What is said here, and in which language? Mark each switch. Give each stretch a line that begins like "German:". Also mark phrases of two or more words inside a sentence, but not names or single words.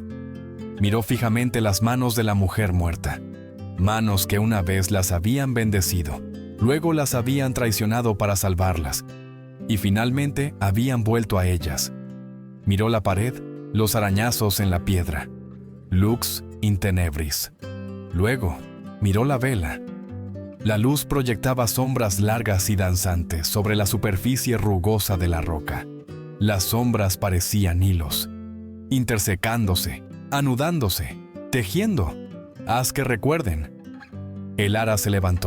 Spanish: Miró fijamente las manos de la mujer muerta, manos que una vez las habían bendecido, luego las habían traicionado para salvarlas, y finalmente habían vuelto a ellas. Miró la pared, los arañazos en la piedra.
Latin: Lux in tenebris.
Spanish: Luego, miró la vela. La luz proyectaba sombras largas y danzantes sobre la superficie rugosa de la roca. Las sombras parecían hilos, intersecándose, anudándose, tejiendo. Haz que recuerden. El ara se levantó.